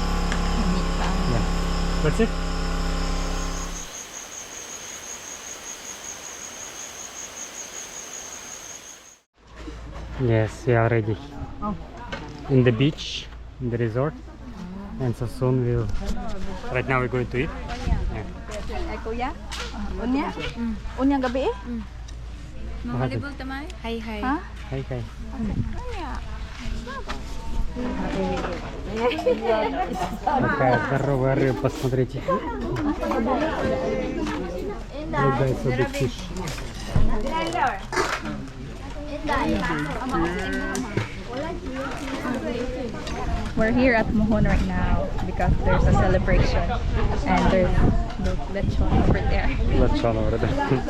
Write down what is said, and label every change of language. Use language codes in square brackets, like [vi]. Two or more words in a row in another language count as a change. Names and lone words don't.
[en] Yeah. That's it. Yes, we are ready. Oh. In the beach, in the resort. And so soon we'll... Right now we're going to eat. Yeah. [ceb] Ay, kuya? Unya? Unya gabi eh? Mahalibol tamay? Hi, hi. Ha? Hi, hi. Unya. [ru] Какая здоровая рыба, посмотрите. Другая [en] big fish. We're here at Mohon right now because there's a celebration and there's lechon over there. Lechon over there.